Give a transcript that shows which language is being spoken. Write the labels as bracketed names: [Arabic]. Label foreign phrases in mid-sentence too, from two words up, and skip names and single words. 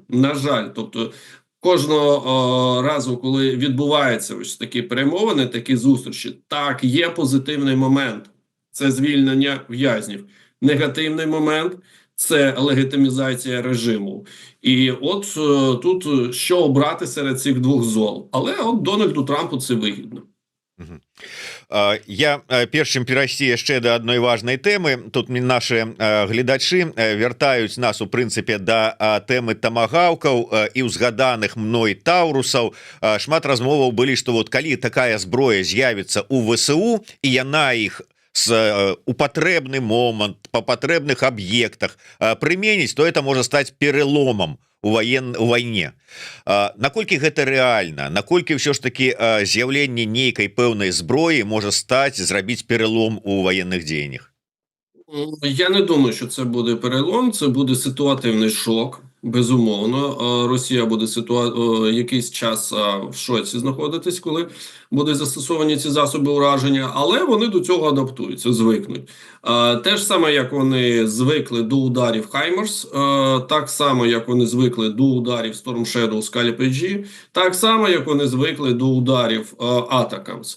[Ukrainian] На жаль, тобто кожного разу, коли відбуваються ось такі перемовини, такі зустрічі, так, є позитивний момент – це звільнення в'язнів. Негативний момент – це легітимізація режиму. І от тут що обрати серед цих двох зол. Але от Дональду Трампу це вигідно. [Belarusian] Я перш чым перайсці яшчэ да адной важнай тэмы, тут наши гледачы вяртаюць нас у прынцыпе да тэмы тамагаўкаў і ўзгаданых мной таурусаў. Шмат размоваў былі, што вот калі такая зброя з'явіцца у ВСУ і яна іх у патрэбны момант па патрэбных аб'ектах прыменіць, то это можа стаць пераломам у вайне. Наколькі гэта рэальна, наколькі ўсё ж таки з'яўленне нейкай пэўнай зброі можа стаць, зрабіць пералом у военных дзеяннях? [Ukrainian] Я не думаю, що це буде перелом, це буде ситуативний шок. Безумовно, Росія буде якийсь час в шоці знаходитись, коли будуть застосовані ці засоби ураження, але вони до цього адаптуються, звикнуть. Те ж саме, як вони звикли до ударів Хаймерс, так само, як вони звикли до ударів Storm Shadow, Scalp AG, так само, як вони звикли до ударів Атакамс.